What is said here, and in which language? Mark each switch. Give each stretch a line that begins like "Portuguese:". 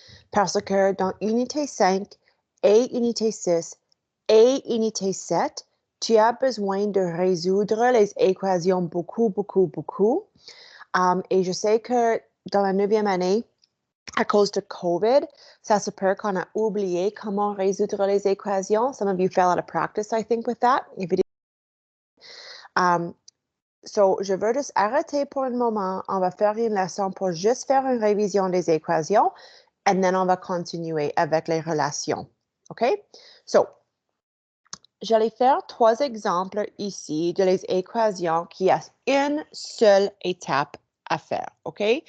French: Parce que dans unité 5 et unité 6 et unité 7, tu as besoin de résoudre les équations beaucoup. Et je sais que dans la 9e année, à cause de COVID, ça se peut qu'on a oublié comment résoudre les équations.
English: Some of you fell out of practice, I think, with that.
French: So, je veux juste arrêter pour un moment. On va faire une leçon pour juste faire une révision des équations et then on va continuer avec les relations. OK? So, j'allais faire 3 exemples ici de les équations qui ont une seule étape à faire. OK?